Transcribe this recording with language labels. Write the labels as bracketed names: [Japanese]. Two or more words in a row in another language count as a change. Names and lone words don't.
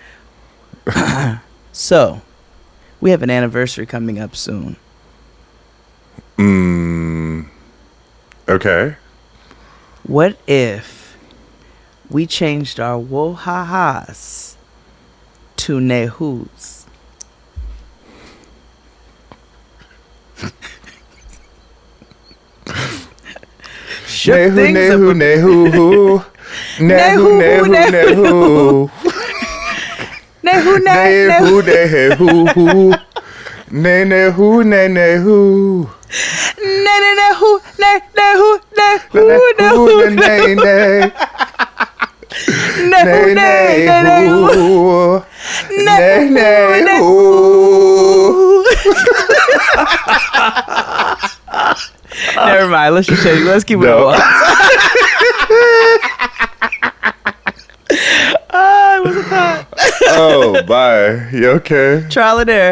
[English] So, we have an anniversary coming up soon. Okay. What if we changed our woe-ha-has to nehus? Nehu, nehu, nehu. Nehu, nehu, nehu. Nehu, nehu, nehu. Ne, nehu, ne, nehu. Ne, ne, nehu, ne, nehu, nehu, nehu, ne, ne. nehu, ne, nehu. Ne, nehu. Never mind. Let's just change. Let's keep it on. It wasn't that. Oh, bye. You okay? Trial and error.